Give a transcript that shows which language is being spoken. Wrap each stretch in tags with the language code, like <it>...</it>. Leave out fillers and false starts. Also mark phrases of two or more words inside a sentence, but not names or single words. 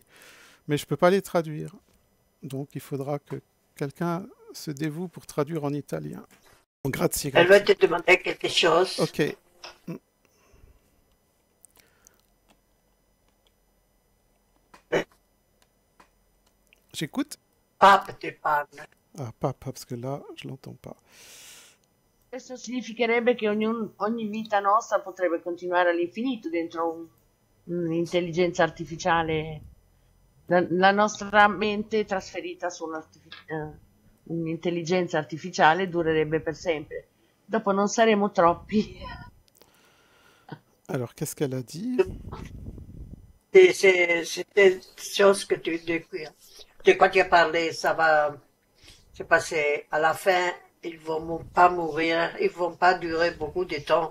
<fr>Mais je ne peux pas les traduire. Donc il faudra que quelqu'un se dévoue pour traduire en italien.</fr> <it>Grazie,</it> <fr>Elle va</fr> <it>grazie.</it> <fr>te demander quelque chose. Ok. J'écoute.</fr> <it>Papa ti parla.</it> <fr>Ah, pas, parce que là, je l'entends pas.</fr> <it>Questo significherebbe che ogni vita nostra potrebbe continuare all'infinito dentro un'intelligenza artificiale, la nostra mente trasferita su un'intelligenza artificiale durerebbe per sempre. Dopo non saremo troppi.</it> <fr>Alors, qu'est-ce qu'elle a dit? C'était une chose que tu dis. De quoi tu as parlé, ça va se passer à la fin. Ils vont pas mourir, ils vont pas durer beaucoup de temps.</fr>